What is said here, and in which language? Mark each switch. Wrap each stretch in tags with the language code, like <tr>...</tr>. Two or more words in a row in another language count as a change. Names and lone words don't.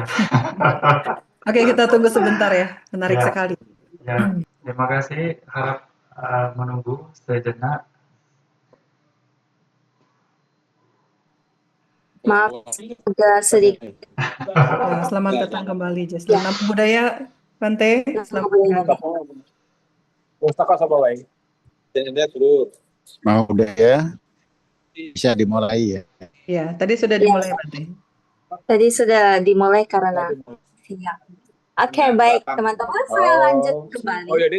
<id>Oke, kita tunggu sebentar ya. Menarik Ya, sekali. ya. Terima kasih. Harap menunggu sejenak. Maaf, agak sedikit. Ya, selamat datang kembali, Jesslyn.</id> <pi>Namo Buddhaya.</pi> <id>Bante, selamat bergabung. Mau udah ya, bisa dimulai ya. Ya, tadi sudah Ya, dimulai, Bante. tadi sudah dimulai karena siang. Oke, baik teman-teman, saya lanjut kembali.</id>